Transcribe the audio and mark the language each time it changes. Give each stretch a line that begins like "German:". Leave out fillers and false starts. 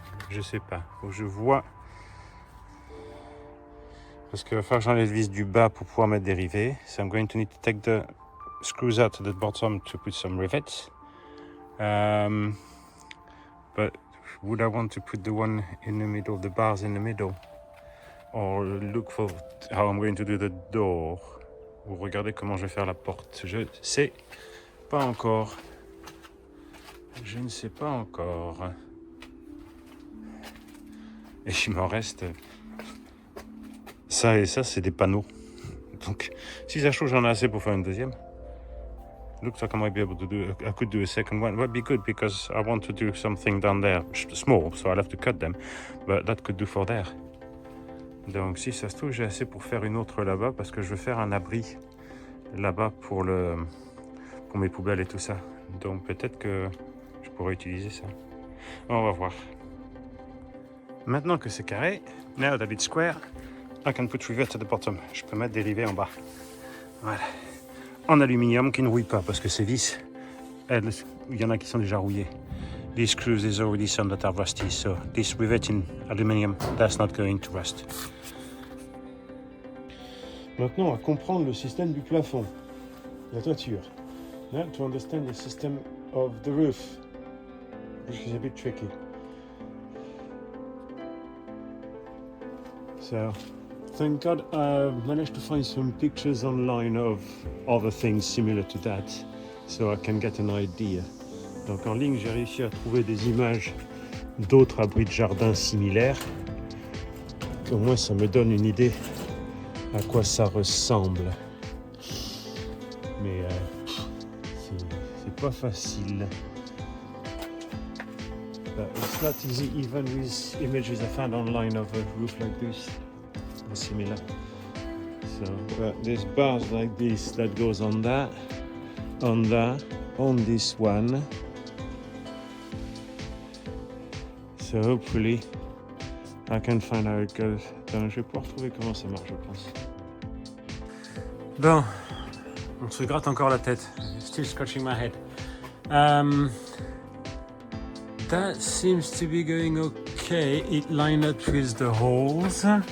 French: Je sais pas. Faut que je vois. Parce qu'il va falloir que j'enlève les vis du bas pour pouvoir mettre des rivets.
English: So I'm going to need to take the screws out at the bottom to put some rivets. But would I want to put the one in the middle, the bars in the middle? Or look for how I'm going to do the door?
French: Ou regardez comment je vais faire la porte. Je sais pas encore. Je ne sais pas encore. Et il m'en reste ça et ça, c'est des panneaux. Donc, si ça chauffe, j'en ai assez pour faire une deuxième.
English: Looks like I might be able to I could do a second one. That'd be good because I want to do something down there, small, so I'll have to cut them. But that could do for there.
French: Donc si ça se trouve, j'ai assez pour faire une autre là-bas parce que je veux faire un abri là-bas pour mes poubelles et tout ça. Donc peut-être que je pourrais utiliser ça. On va voir. Maintenant que c'est carré,
English: now that it's square, I can put rivet at the bottom.
French: Je peux mettre des rivets en bas. Voilà. En aluminium qui ne rouille pas parce que ces vis, il y en a qui sont déjà rouillées.
English: These screws, there's already some that are rusty, so this rivet in aluminium, that's not going to rust.
French: Maintenant, on va comprendre le système du plafond, la toiture.
English: Now to understand the system of the roof, which is a bit tricky. So, thank God I've managed to find some pictures online of other things similar to that, so I can get an idea.
French: Donc en ligne, j'ai réussi à trouver des images d'autres abris de jardin similaires. Au moins, ça me donne une idée à quoi ça ressemble. Mais c'est pas facile.
English: But it's not easy even with images I found online of a roof like this or similar. So there's bars like this that goes on that, on this one. So hopefully I can find how it goes.
French: Donc, je vais pouvoir trouver comment ça marche, je pense. Bon, on se gratte encore la tête.
English: Still scratching my head. That seems to be going okay. It lined up with the holes.